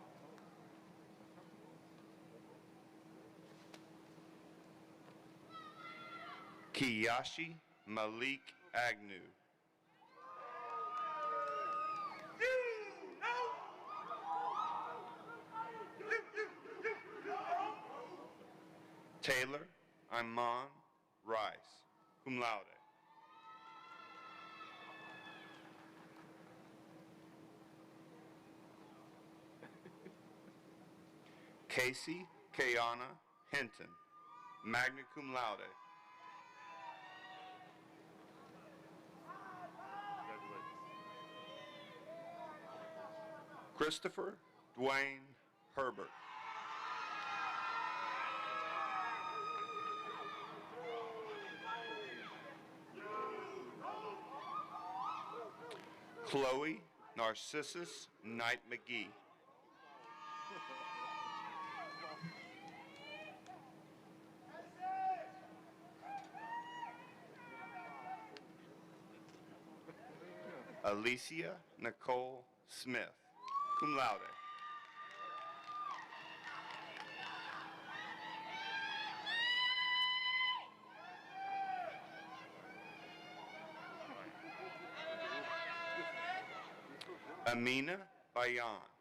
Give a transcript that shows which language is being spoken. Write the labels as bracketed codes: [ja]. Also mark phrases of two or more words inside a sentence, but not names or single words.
[en] Kiyashi Malik Agnew. Taylor Iman Rice, [la] cum laude. [en] Casey Kayana Hinton, [la] magna cum laude. [en] Christopher Dwayne Herbert. Chloe Narcissus Knight McGee. Alicia Nicole Smith, [la] cum laude. [en] Amina Bayan.